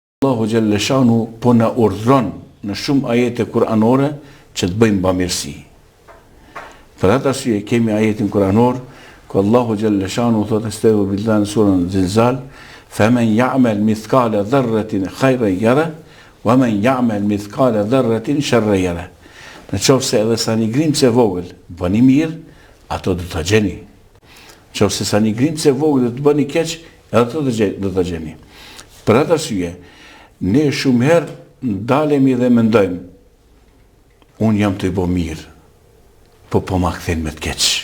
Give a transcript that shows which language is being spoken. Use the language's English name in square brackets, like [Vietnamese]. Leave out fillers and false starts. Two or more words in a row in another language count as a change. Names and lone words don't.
[Albanian] Allahu Gjellëshanu po na urdhron në shumë ajete kuranore që të bëjmë bamirësi. Për atë arsye kemi ajetin kuranor ku Allahu Gjellëshanu thotë estegu billahi në surën Zilzal, [Arabic] فَمَنْ يَعْمَلْ مِثْقَالَ ذَرَّةٍ خَيْرًا يَرَهُ وَمَنْ يَعْمَلْ مِثْقَالَ ذَرَّةٍ شَرًّا يَرَهُ. [Albanian] Në qoftë se edhe sa një grimcë e vogël bëni mirë, ato do ta gjeni. Në qoftë se sa një grimcë e vogël do të bëni keq, edhe ato do ta gjeni. Për atë arsye, ne shumë herë ndalemi dhe mendojmë, unë jam të i bo mirë, po ma kthen me të keq.